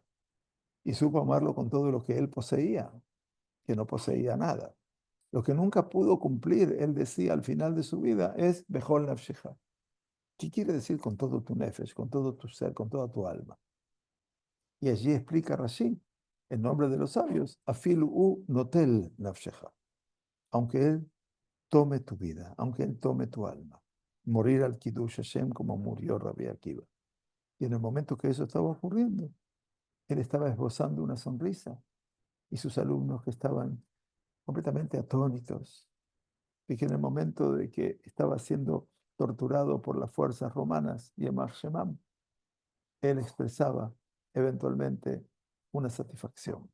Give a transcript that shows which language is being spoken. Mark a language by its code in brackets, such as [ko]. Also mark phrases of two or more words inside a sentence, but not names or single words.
[es] Y supo amarlo con todo lo que él poseía, que no poseía nada. Lo que nunca pudo cumplir, él decía al final de su vida, es [he] בכל נפשך. [es] ¿Qué quiere decir con todo tu nefesh, con todo tu ser, con toda tu alma? Y allí explica Rashi, en nombre de los sabios, [he] אפילו הוא נוטל נפשך. [es] Aunque él tome tu vida, aunque él tome tu alma. Morir al [he] קידוש השם [es] como murió Rabbi Akiva. Y en el momento que eso estaba ocurriendo, él estaba esbozando una sonrisa y sus alumnos que estaban completamente atónitos y que en el momento de que estaba siendo torturado por las fuerzas romanas y [he] יאמר שמם, [es] él expresaba eventualmente una satisfacción.